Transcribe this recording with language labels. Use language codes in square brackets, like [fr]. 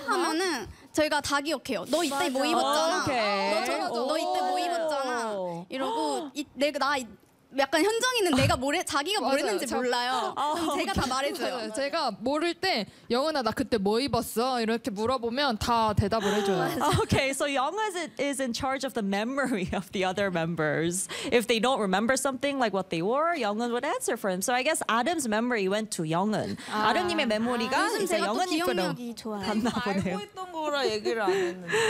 [ko] 하면은 저희가 다 기억해요. 너 이때 맞아. 뭐 입었잖아. 너 이때 뭐 입었잖아. 이러고 내가 약간 현정이는 내가 뭐래 자기가 맞아요. 뭘 했는지 몰라요. 제가 다 말해줘요. 맞아요. 제가 모를 때 영은아 나 그때 뭐 입었어 이렇게 물어보면 다 대답을 해줘요. [en] Okay, so Young is in charge of the memory of the other members. If they don't remember something like what they wore, Young은 would answer for him. So I guess Adam's memory went to Young은. [ko] 아름님의 메모리가 이제 영은님으로 갔나 보네요. 알고 있던 거라 얘기를 안 했네.